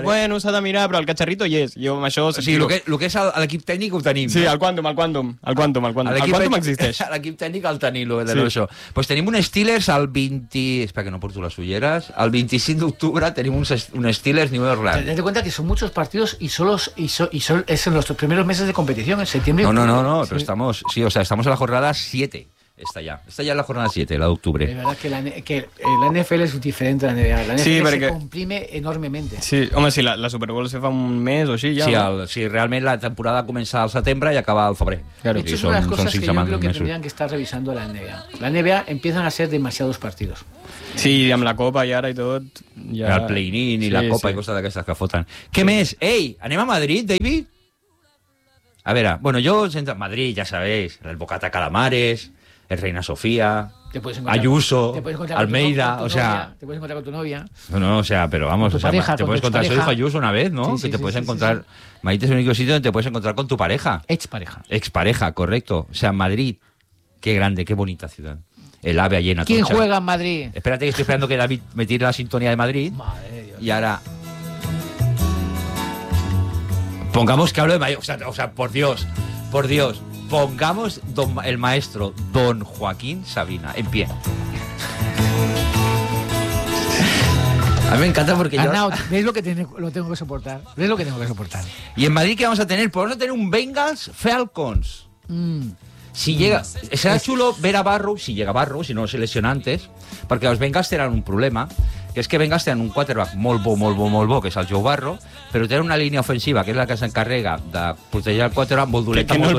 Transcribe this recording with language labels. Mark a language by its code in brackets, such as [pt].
[ca] Dic, bueno, s'ha de mirar, però el cacharrito yes. Jo amb això... O sigui, el que és l'equip tècnic ho tenim. Sí, no? El quàntum. El quàntum existeix. L'equip tècnic el tenim, lo de sí. l'oixo. Pues tenim un Steelers el 20... Espera, que no porto les ulleres. El 25 d'octubre tenim un Steelers New Orleans. [es] Tenete cuenta que son muchos partidos y solo es en los primeros meses de competición, en septiembre. No, sí. Pero estamos... Sí, o sea, estamos a la jornada 7. Está ya la jornada 7, la de octubre. De verdad que la NFL es diferente a la NBA. La NFL sí, porque... se comprime enormemente. [ca] Sí, home, si la Super Bowl se fa un mes o així, ja... Sí, realment la temporada comença al setembre i acaba al febrer. [es] Claro. De hecho, son las cosas que yo creo que tendrían que estar revisando la NBA. La NBA empiezan a ser demasiados partidos. [ca] Sí, i amb la Copa i ara i tot... Ja... El play-in i la Copa i coses d'aquestes que foten. Què més? Ei, anem a Madrid, David? A veure, bueno, jo... Madrid, ja sabeu, el Bocata Calamares... El Reina Sofía, Ayuso, Almeida, o sea... [es] Te puedes encontrar con tu novia. No, o sea, pero vamos, con tu pareja, te puedes encontrar... Pareja. Soy hijo Ayuso una vez, ¿no? Sí, que sí, te puedes sí, encontrar... Sí. Madrid es el único sitio donde te puedes encontrar con tu pareja. Ex pareja, correcto. O sea, Madrid, qué grande, qué bonita ciudad. El AVE allí en ¿Quién toncha. Juega en Madrid? Espérate, que estoy esperando que David me tire la sintonía de Madrid. Madre y ahora... Pongamos que hablo de Madrid. O sea, por Dios. Pongamos el maestro Don Joaquín Sabina en pie. A mí me encanta porque yo... Arnaut, ¿ves lo que tengo que soportar? ¿Ves lo que tengo que soportar? ¿Y en Madrid qué vamos a tener? Pues vamos a tener un Bengals Falcons. Si llega... Será chulo ver a Barrow, si llega Barrow, si no se lesiona antes, porque los Bengals tendrán un problema, que es que [ca] Bengals tenen un quarterback molt bo, que és el Joe Burrow, però tenen una línia ofensiva, que és la que s'encarrega de protegir el quarterback molt dolenta.